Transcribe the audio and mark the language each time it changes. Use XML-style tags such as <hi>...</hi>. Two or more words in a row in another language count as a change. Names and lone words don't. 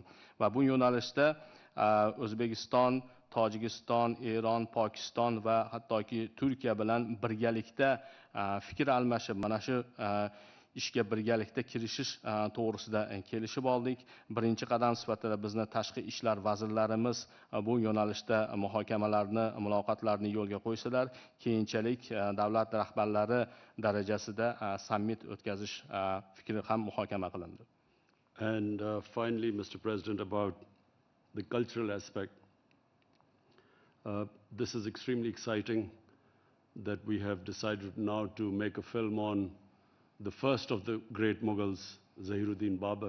<uz>Va bu yo'nalishda O'zbekiston, Tojikiston, Eron, Pokiston va hattoki Turkiya bilan birgalikda fikr almashib, mana shu ishga birgalikda kirishish to'g'risida kelishib oldik. Birinchi qadam sifatida bizni tashqi ishlar vazirlarimiz bu yo'nalishda muhokamalarni, muloqotlarni yo'lga qo'ysalar, keyinchalik davlat rahbarlari darajasida sammit o'tkazish fikri ham muhokama qilindi.</uz> <en>And finally, Mr. President, about the cultural aspect. This is extremely exciting that we have decided now to make a film on the first of the great Mughals, Zahiruddin Babur.</en>